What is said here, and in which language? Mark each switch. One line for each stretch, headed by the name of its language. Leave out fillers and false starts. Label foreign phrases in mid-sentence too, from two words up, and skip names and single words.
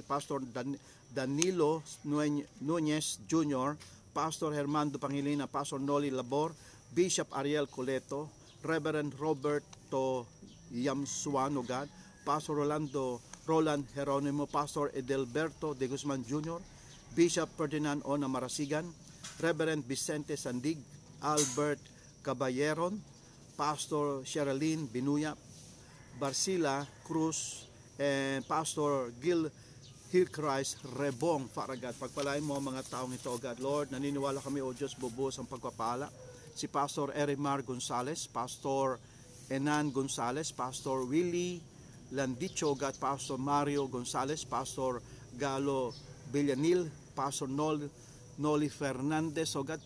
English: Pastor Danilo Nunez Jr., Pastor Hermando Pangilina, Pastor Noli Labor, Bishop Ariel Coleto, Reverend Roberto Yamsuan, O God, Pastor Roland Jeronimo, Pastor Edelberto de Guzman Jr., Bishop Ferdinand Ona Marasigan, Reverend Vicente Sandig, Albert Caballeron, Pastor Sherilyn Binuya, Barcila Cruz, and Pastor Gil Hillchrist Rebong, Father God.
Filipino: Pagpalain mo ang mga taong ito,
English: O God.
Filipino: Lord, naniniwala kami, O Diyos, bubuhos ang pagpapala. Si Pastor Erimar Gonzales, Pastor Enan Gonzales, Pastor Willie Landicho,
English: O God,
Filipino: Pastor Mario Gonzales, Pastor Galo Villanil, Pastor Noli Fernandez,
English: O God.